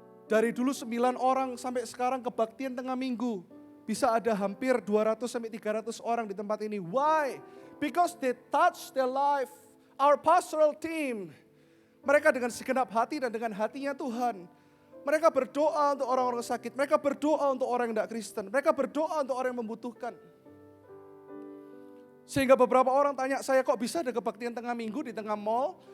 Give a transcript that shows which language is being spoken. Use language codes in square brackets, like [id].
[id] Dari dulu 9 orang sampai sekarang kebaktian tengah minggu. Bisa ada hampir 200 sampai 300 orang di tempat ini. [en] Why? Because they touch their life. Our pastoral team. [id] Mereka dengan segenap hati dan dengan hatinya Tuhan. Mereka berdoa untuk orang-orang sakit. Mereka berdoa untuk orang yang tidak Kristen. Mereka berdoa untuk orang yang membutuhkan. Sehingga beberapa orang tanya saya, kok bisa ada kebaktian tengah minggu di tengah mall?